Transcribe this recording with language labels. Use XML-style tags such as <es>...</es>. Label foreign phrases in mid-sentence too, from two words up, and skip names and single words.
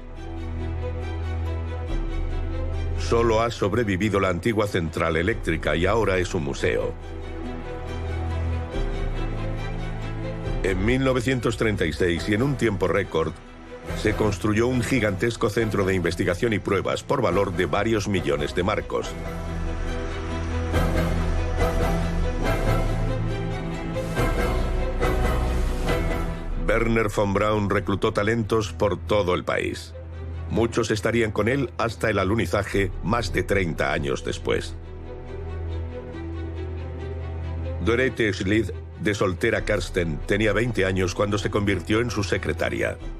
<es>Solo ha sobrevivido la antigua central eléctrica y ahora es un museo. En 1936, y en un tiempo récord, se construyó un gigantesco centro de investigación y pruebas por valor de varios millones de marcos. Wernher von Braun reclutó talentos por todo el país. Muchos estarían con él hasta el alunizaje más de 30 años después. Dorete Schlid, de soltera Karsten, tenía 20 años cuando se convirtió en su secretaria.</es>